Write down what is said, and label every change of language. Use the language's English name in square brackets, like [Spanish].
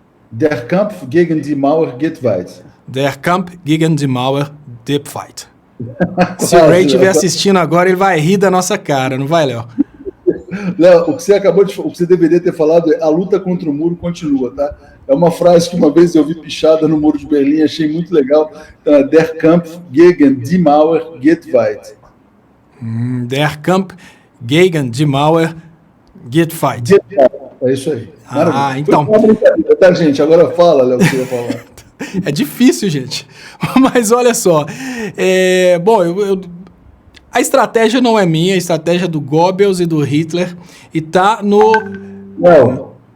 [German] Der Kampf gegen die Mauer geht weit. Der Kampf gegen die Mauer geht weit. [Portuguese] Se o Ray estiver assistindo agora, ele vai rir da nossa cara, não vai, Léo? Léo, o que você acabou de falar, o que você deveria ter falado é: a luta contra o muro continua, tá? É uma frase que uma vez eu vi pichada no Muro de Berlim, achei muito legal. [German] Então, Der Kampf gegen die Mauer geht weit. Der Kampf gegen die Mauer geht weit. [Portuguese] É isso aí. Então. Tá, gente? Agora fala, Léo, o que você ia falar. É difícil, gente. Mas olha só. Bom, a estratégia não é minha, a estratégia é do Goebbels e do Hitler. E tá no. Não.